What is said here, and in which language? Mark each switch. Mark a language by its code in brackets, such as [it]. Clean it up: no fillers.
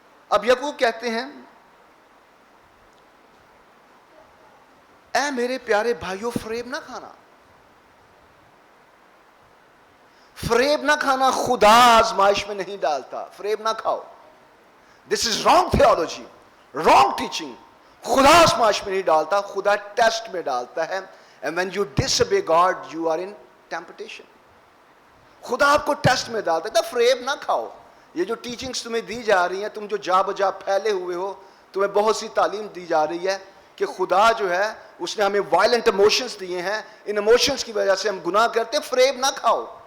[ur] اب یعقوب کہتے ہیں, اے میرے پیارے بھائیوں, فریب نہ کھانا, فریب نہ کھانا, خدا آزمائش میں نہیں ڈالتا, فریب نہ کھاؤ. [en] This is wrong theology, wrong teaching. [ur] خدا آزمائش میں نہیں ڈالتا, خدا ٹیسٹ میں ڈالتا ہے. [en] And when you disobey God, you are in temptation. [ur] خدا آپ کو ٹیسٹ میں ڈالتا ہے. فریب نہ کھاؤ. یہ جو ٹیچنگز تمہیں دی جا رہی ہیں, تم جو جا بجا پھیلے ہوئے ہو, تمہیں بہت سی تعلیم دی جا رہی ہے کہ خدا جو ہے اس نے ہمیں وائلنٹ ایموشنز دیے ہیں, ان ایموشنز کی وجہ سے ہم گناہ کرتے. فریب نہ کھاؤ.